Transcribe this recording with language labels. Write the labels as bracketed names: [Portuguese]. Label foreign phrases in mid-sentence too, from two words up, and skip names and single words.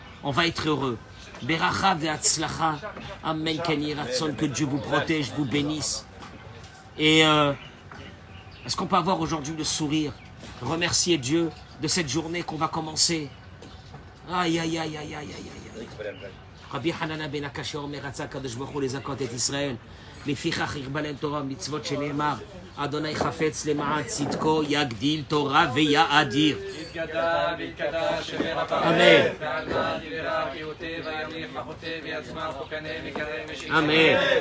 [French] On va être heureux. [Hebrew] ברכה והצלחה. אמן כן יהי רצון, [French] que Dieu vous protège, vous bénisse. Et est-ce qu'on peut avoir aujourd'hui le sourire? Remercier Dieu de cette journée qu'on va commencer. Aïe, aïe, aïe, aïe, aïe, aïe, aïe. [Hebrew] רבי חנניא בן עקשיא אומר רצה הקדוש ברוך הוא לזכות את ישראל. לפיכך ירבה להם תורה ומצוות שנאמר אדוני חפץ למען צדקו יגדיל תורה ויאדיר. אמן. אמן.